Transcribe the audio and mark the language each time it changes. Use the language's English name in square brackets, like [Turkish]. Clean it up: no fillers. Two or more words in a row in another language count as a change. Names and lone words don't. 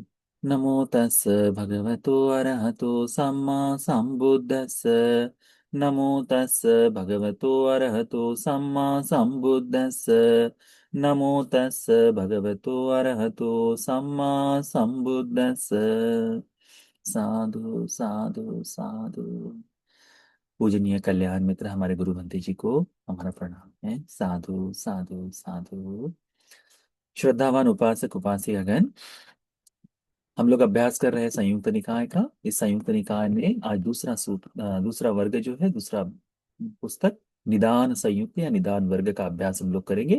[Pali] नमो तस् भगवतो अरहतो सम्मा सम्बुद्धस्स। नमो तस् भगवतो अरहतो सम्मा सम्बुद्धस्स। नमो तस् भगवतो अरहतो सम्मा सम्बुद्धस्स। साधु साधु साधु। [Hindi] पूजनीय कल्याण मित्र हमारे गुरु भंते जी को हमारा प्रणाम है। [Pali] साधु साधु साधु। [Hindi] श्रद्धावान उपासक उपासिकागण, हम लोग अभ्यास कर रहे हैं संयुक्त निकाय का। इस संयुक्त निकाय में आज दूसरा सूत्र, दूसरा वर्ग जो है, दूसरा पुस्तक निदान संयुक्त या निदान वर्ग का अभ्यास हम लोग करेंगे।